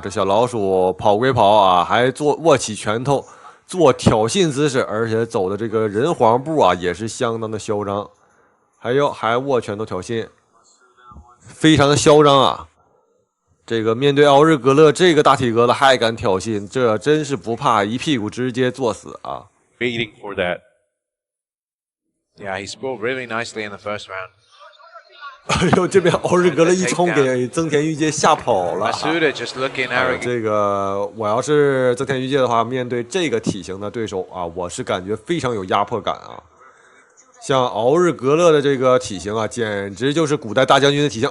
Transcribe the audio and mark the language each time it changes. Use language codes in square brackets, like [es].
[zh] 這小老鼠跑歸跑啊，還握起拳頭做挑釁姿勢，而且走的這個人皇步啊，也是相當的囂張。還握拳頭挑釁，非常的囂張啊！這個面對奧日格勒這個大體格子還敢挑釁，這真是不怕一屁股直接坐死啊 [en] ！Waiting for that. Yeah, he scored really nicely in the first round. [zh] 哎呦，這邊奧日格勒一衝給增田裕介嚇跑了。 [en] Masuda just looking arrogant. [zh] 這個我要是增田裕介的話，面對這個體型的對手啊，我是感覺非常有壓迫感啊。像奧日格勒的這個體型啊，簡直就是古代大將軍的體型。